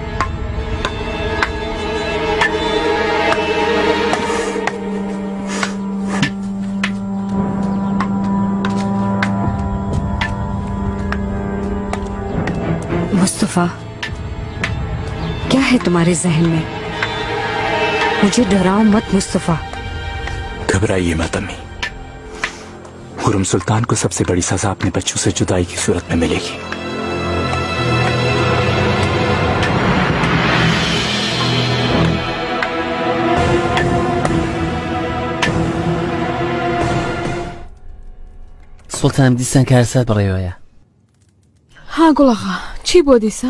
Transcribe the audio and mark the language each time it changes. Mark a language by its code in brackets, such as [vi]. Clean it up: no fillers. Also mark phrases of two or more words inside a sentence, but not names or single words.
[hi] मुस्तफा, क्या है तुम्हारे जहन में? मुझे डराओ मत मुस्तफा। घबराइए मत अम्मी। हुरम सुल्तान को सबसे बड़ी सजा अपने बच्चों से जुदाई की सूरत में मिलेगी। [ckb] سڵتانم دیسان کە هەرسات بڕێوەیە. ها گوڵەغا، چی بۆ دیسان؟